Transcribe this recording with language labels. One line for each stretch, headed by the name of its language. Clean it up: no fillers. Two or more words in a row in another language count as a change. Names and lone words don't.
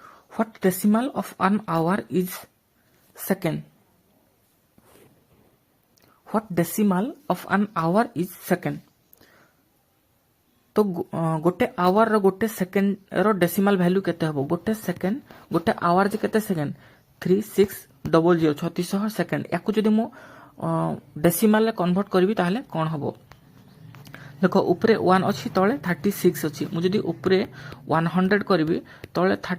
English: What decimal of an hour is second? What decimal of an hour is second?
Odia: ତ ଗୋଟେ ଆୱର ର ଗୋଟେ ସେକେଣ୍ଡ ର
English: decimal value
Odia: କେତେ ହେବ ଗୋଟେ ସେକେଣ୍ଡ ଗୋଟେ ଆୱର ଯେ କେତେ ସେକେଣ୍ଡ 3600 3600 ସେକେଣ୍ଡ ଏହାକୁ ଯଦି ମୁଁ ଡେସିମାଲ ରେ କନଭର୍ଟ କରିବି ତାହାହେଲେ କଣ ହେବ ଦେଖ ଉପରେ 1 ଅଛି ତଳେ 36 ଅଛି ମୁଁ ଯଦି ଉପରେ 100 କରିବି ତଳେ